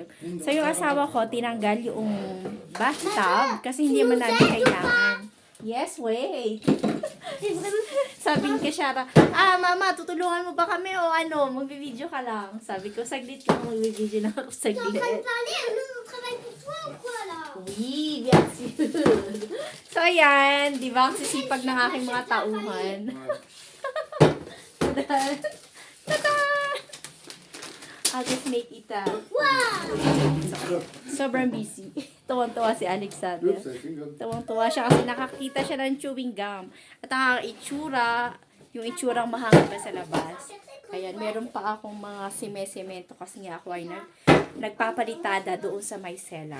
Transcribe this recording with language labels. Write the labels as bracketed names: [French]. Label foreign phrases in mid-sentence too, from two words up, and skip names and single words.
[Filipino] So, yung asawa ko, tinanggal yung bathtub kasi hindi naman namin kailangan. [English] Yes, wait. [Filipino] Sabi ni Shara, mama, tutulungan mo ba kami o magbibideo ka lang? Sabi ko, saglit lang, magbibideo lang ako saglit. [French] Oui, bien sûr. [Filipino] So, ayan, di ba, ang sisipag ng aking mga tauhan. [English] Tada! I'll just make it [Filipino] sobrang busy. Tuwang-tuwa si Alexander. Tuwang-tuwa siya kasi nakakita siya ng [English] chewing gum. [Filipino] At ang itsura, yung itsurang mahangin pa sa labas. Ayan, meron pa akong mga semento kasi nga ako ay nagpapalitada doon sa may cellar.